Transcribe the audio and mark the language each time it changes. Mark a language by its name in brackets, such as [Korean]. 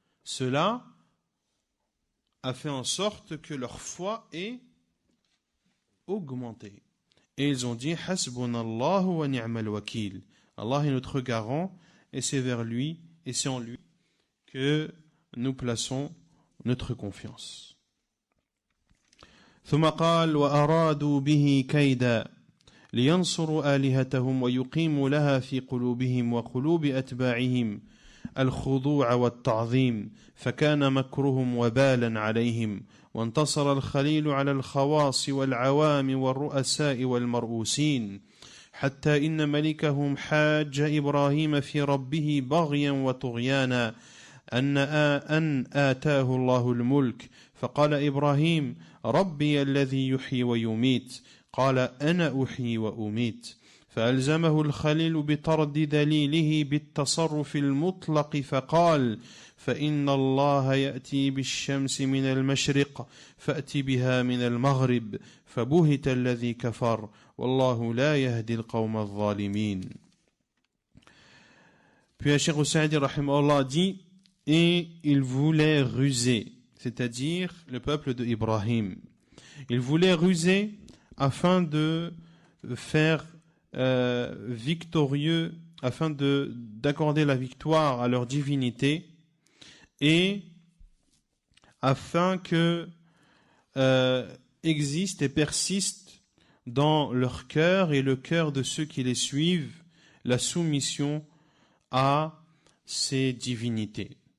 [French] Cela a fait en sorte que leur foi ait augmenté. Et ils ont dit [Arabic] Hasbunallahu wa ni'mal wakil. [French] Allah est notre garant et c'est vers lui et c'est en lui que nous plaçons notre confiance. [Arabic] ثم قال وأرادوا به كيدا لينصروا آلهتهم ويقيموا لها في قلوبهم وقلوب أتباعهم الخضوع والتعظيم فكان مكرهم وبالا عليهم وانتصر الخليل على الخواص والعوام والرؤساء والمرؤوسين حتى إن ملكهم حاج إبراهيم في ربه بغيا وطغيانا أن آتاه الله الملك فقال إبراهيم ربي الذي يحيي ويميت قال أنا أحيي وأميت فألزمه الخليل بطرد دليله بالتصرف المطلق فقال فإن الله يأتي بالشمس من المشرق فأتي بها من المغرب فبهت الذي كفر والله لا يهدي القوم الظالمين. [French] Puis Cheikh Saadi rahimahullah dit et il voulait ruser, c'est-à-dire le peuple de Ibrahim. Il voulait ruser afin de faire victorieux, afin d'accorder la victoire à leur divinité et afin que existe et persiste dans leur cœur et le cœur de ceux qui les suivent la soumission à ces divinités.